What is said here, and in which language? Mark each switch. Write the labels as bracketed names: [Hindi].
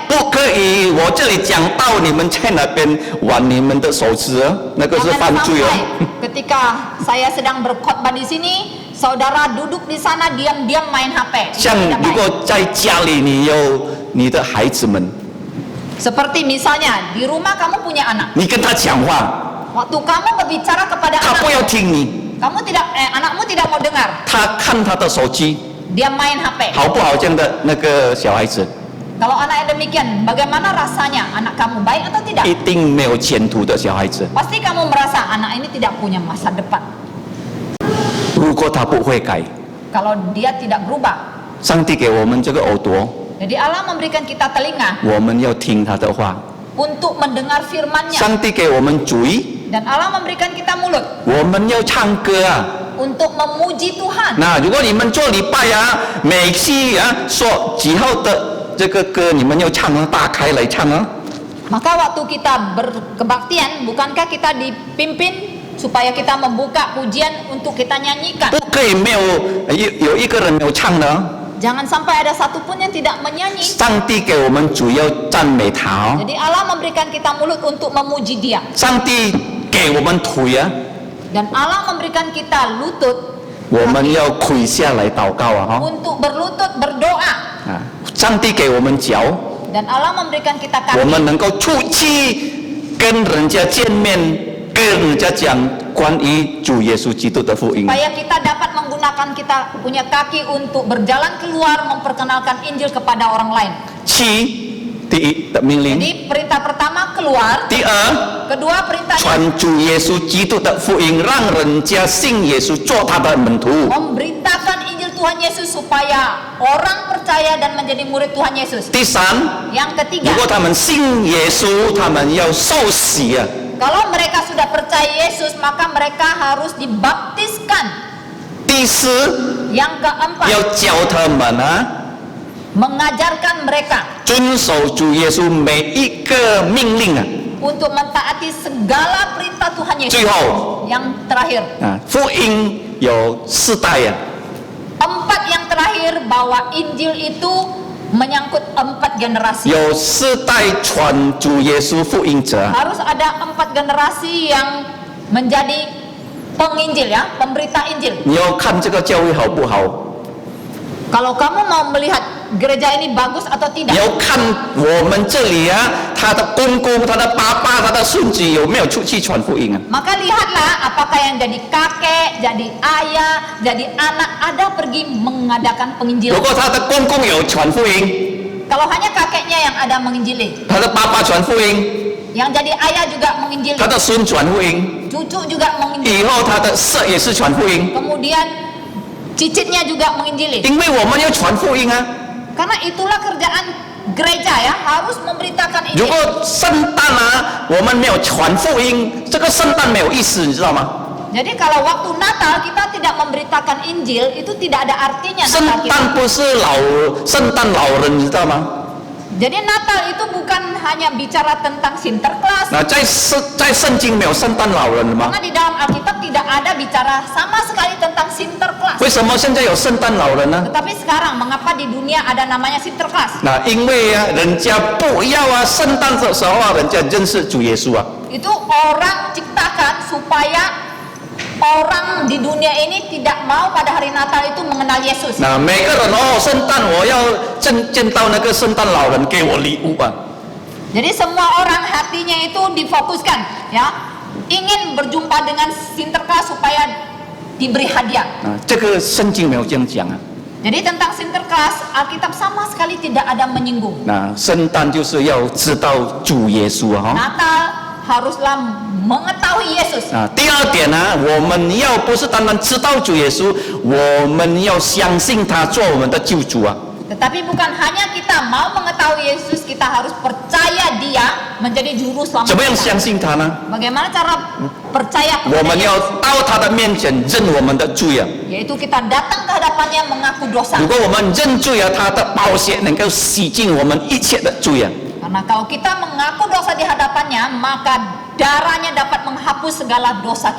[Chinese] 不可以，我这里讲到你们在那边玩你们的手指那个是 [Indonesian] Jangan [Chinese] 犯罪 [Indonesian] sampai ketika saya sedang berkhotbah di sini, saudara duduk di sana diam-diam main HP. Itu [Chinese] 像 [Indonesian] tidak [Chinese] 如 [Indonesian] baik. [Chinese] 果在家里你有你的孩子们， [Indonesian] Seperti misalnya di rumah kamu punya anak. [Chinese] 你跟他讲话， [Indonesian] Waktu kamu berbicara kepada [Chinese] 他不要 [Indonesian] anakmu, [Chinese] 听你， [Indonesian] anakmu tidak mau dengar. [Chinese] 他看他的手机， [Indonesian] Dia main HP. [Chinese] 好不好？这样的那个小孩子 [Indonesian] Kalau anaknya demikian, bagaimana rasanya? Anak kamu baik atau tidak? [Chinese] 一定没有前途的小孩子。 [Indonesian] Pasti kamu merasa anak ini tidak punya masa depan. [Chinese] 如果他不会改， [Indonesian] Kalau dia tidak berubah. [Chinese] 上帝给我们这个耳朵， [Indonesian] Jadi Allah memberikan kita telinga [Chinese] 我们要听他的话； [Indonesian] untuk mendengar firman-Nya. [Chinese] 上帝给我们嘴， [Indonesian] Dan Allah memberikan kita mulut [Chinese] 我们要唱歌啊。 [Indonesian] untuk memuji Tuhan. [Chinese] 那如果你们做礼拜啊，每期啊说几号的这个歌，你们要唱啊，打开来唱啊。 [Indonesian] Maka waktu kita berkebaktian, bukankah kita dipimpin supaya kita membuka pujian untuk kita nyanyikan? [Chinese] 不可以没有一个人没有唱的。 [Indonesian] Jangan sampai ada satupun yang tidak menyanyi. [Chinese] 上帝给我们主要赞美他哦， [Indonesian] Jadi Allah memberikan kita mulut untuk memuji Dia. [Chinese] 上帝给我们腿啊， [Indonesian] Dan Allah memberikan kita lutut [Chinese] 我们要跪下来祷告啊哈。 [Indonesian] untuk berlutut berdoa. [Chinese] 啊，上帝给我们脚， [Indonesian] Dan Allah memberikan kita [Chinese] 我 [Indonesian] kaki [Chinese] 们能够出去跟人家见面，跟人家讲关于主耶稣基督的福音。 [Indonesian] supaya kita dapat menggunakan kita punya kaki untuk berjalan keluar memperkenalkan Injil kepada orang lain. [Chinese] 七，第一的命令； [Indonesian] Jadi perintah pertama keluar, [Chinese] 第二， [Indonesian] kedua perintahnya [Chinese] 传主耶稣基督的福音，让人家信耶稣，做他的门徒。 [Indonesian] memberitakan Injil Tuhan Yesus supaya orang percaya dan menjadi murid Tuhan Yesus. [Chinese] 第三， [Indonesian] Yang [Chinese] 如 [Indonesian] ketiga, [Chinese] 果他们信耶稣，他们要受洗啊。 [Indonesian] kalau mereka sudah percaya Yesus maka mereka harus dibaptiskan. [Chinese] 第四， [Indonesian] Yang keempat, [Chinese] 要教他们啊， [Indonesian] mengajarkan mereka [Chinese] 遵守主耶稣每一个命令啊。 [Indonesian] untuk mentaati segala perintah Tuhan Yesus. [Chinese] 最后 [Indonesian] Yang terakhir, [Chinese] 啊，福音有四代啊， [Indonesian] empat yang terakhir bahwa Injil itu menyangkut 4 generasi. [Chinese] 有四代传主耶稣福音者啊。 [Indonesian] Harus ada 4 generasi yang menjadi penginjil ya, pemberita Injil. [Chinese] 你要看这个教会好不好？ [Indonesian] Kalau kamu mau melihat gereja ini bagus atau [Chinese] 你 [Indonesian] tidak, [Chinese] 要看我们这里啊，他的公公、他的爸爸、他的孙子有没有出去传福音啊？ [Indonesian] maka lihatlah apakah yang jadi kakek, jadi ayah, jadi anak ada pergi mengadakan [Chinese] 如 [Indonesian] penginjilan. [Chinese] 果他的公公有传福音， [Indonesian] Kalau hanya kakeknya yang ada menginjili, [Chinese] 他的爸爸传福音， [Indonesian] yang jadi ayah juga menginjili, [Chinese] 他的孙传福音， [Indonesian] cucu juga menginjili, [Chinese] 以后他的孙也是传福音， [Indonesian] kemudian cicitnya juga menginjili. [Chinese] 因为我们要传福音啊。 [Indonesian] Karena itulah kerjaan gereja ya, harus memberitakan [Chinese] 如 [Indonesian] Injil. [Chinese] 果圣诞啊，我们没有传福音，这个圣诞没有意思，你知道吗？ [Indonesian] Jadi kalau waktu Natal kita tidak memberitakan Injil, itu tidak ada artinya [Chinese] 圣 [Indonesian] Natal kita. [Chinese] 诞不是圣诞老人，你知道吗？ [Indonesian] Jadi Natal itu bukan hanya bicara tentang Sinterklas. [Chinese] 那在圣经没有圣诞老人的吗？ [Indonesian] Karena di dalam Alkitab tidak ada bicara sama sekali tentang Sinterklas. [Chinese] 为什么现在有圣诞老人呢？ [Indonesian] Tetapi sekarang mengapa di dunia ada namanya Sinterklas? [Chinese] 那因为啊，人家不要啊，圣诞的时候啊，人家认识主耶稣啊。 [Indonesian] Itu orang ciptakan supaya orang di dunia ini tidak mau pada hari Natal itu mengenal Yesus. [Chinese] 那每个人哦，圣诞我要见到那个圣诞老人给我礼物啊。 [Indonesian] Jadi semua orang hatinya itu difokuskan ya, ingin berjumpa dengan Sinterklas supaya diberi hadiah. [Chinese] 啊，这个圣经没有这样讲啊。 [Indonesian] Jadi tentang Sinterklas Alkitab sama sekali tidak ada menyinggung. [Chinese] 那圣诞就是要知道主耶稣啊。 [Indonesian] Natal haruslah mengetahui Yesus. [Chinese] 啊，第二点呢，我们要不是单单知道主耶稣，我们要相信他做我们的救主啊。 [Indonesian] Tetapi bukan hanya kita mau mengetahui Yesus, kita harus percaya Dia menjadi juru [Chinese] 怎 [Indonesian] selamat [Chinese] 么样 [Indonesian] kita. [Chinese] 相信他呢？ [Indonesian] Bagaimana cara percaya [Chinese] 我 [Indonesian] kepada [Chinese] 们要 [Indonesian] Yesus? [Chinese] 到他的面前认我们的罪啊。 [Indonesian] Yaitu kita datang ke hadapannya mengaku dosa. [Chinese] 如果我们认罪啊，他的宝血能够洗净我们一切的罪啊。 [Indonesian] Karena kalau kita mengaku dosa di hadapannya, maka darahnya dapat menghapus segala dosa